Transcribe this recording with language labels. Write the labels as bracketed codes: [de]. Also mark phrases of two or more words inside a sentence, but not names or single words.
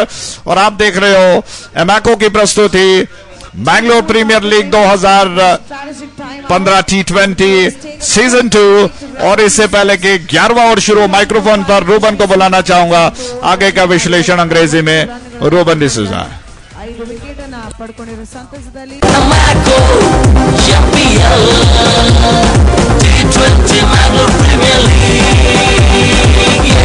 [hi] और आप देख रहे हो एमैको की प्रस्तुति बैंगलोर प्रीमियर लीग 2015 T20 सीजन 2. और इससे पहले कि 11वां ओवर शुरू, माइक्रोफोन पर रूबन को बुलाना चाहूंगा. आगे का विश्लेषण अंग्रेजी में रूबन डिसूजा. [kn] ಪಡ್ಕೊಂಡಿರೋ ಸಂತಸದಲ್ಲಿ [en] Amaco champion T20 Bangalore Premier League.